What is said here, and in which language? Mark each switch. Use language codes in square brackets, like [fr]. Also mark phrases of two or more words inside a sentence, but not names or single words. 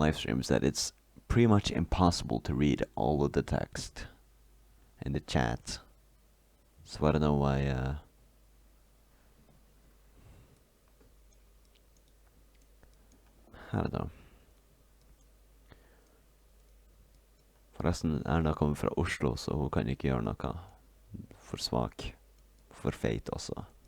[en] live stream is that it's pretty much impossible to read all of the text in the chat. So I don't know why. I don't know. [no] Forresten, Erna kommer fra Oslo, så hun kan ikke gjøre noe. For svak. For feit også.